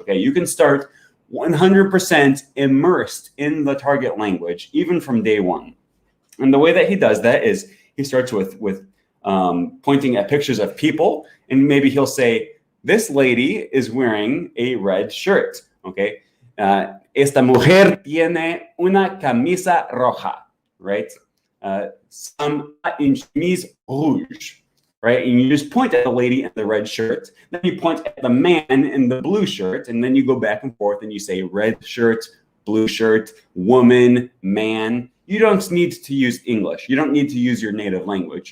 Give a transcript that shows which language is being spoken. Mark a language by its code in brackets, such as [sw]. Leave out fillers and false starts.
[en] Okay, you can start 100% immersed in the target language even from day one. And the way that he does that is he starts with pointing at pictures of people, and maybe he'll say, This lady is wearing a red shirt. Okay. [es] Esta mujer tiene una camisa roja, [en] right? [fr] Une chemise rouge, [en] right? And you just point at the lady in the red shirt. Then you point at the man in the blue shirt, and then you go back and forth and you say red shirt, blue shirt, woman, man. You don't need to use English. You don't need to use your native language.